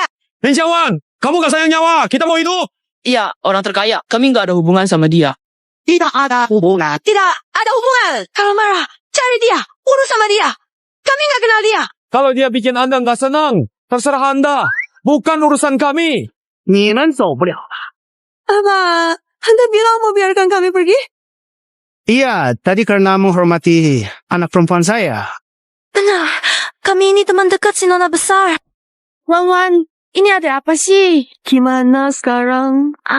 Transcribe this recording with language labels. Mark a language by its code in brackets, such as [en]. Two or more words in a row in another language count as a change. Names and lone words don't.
[id] Lin Xiangwan, kamu gak sayang nyawa. Kita mau hidup. Iya, orang terkaya. Kami nggak ada hubungan sama dia. Tidak ada hubungan. Tidak ada hubungan. Kalau marah, cari dia. Urus sama dia. Kami nggak kenal dia. Kalau dia bikin Anda nggak senang, terserah Anda. Bukan urusan kami. [zh] 你们走不了了。 [id] Apa? Anda bilang mau biarkan kami pergi? Iya, tadi karena menghormati anak perempuan saya. Benar. Kami ini teman dekat si Nona besar. Wan, ini ada apa sih? Gimana sekarang?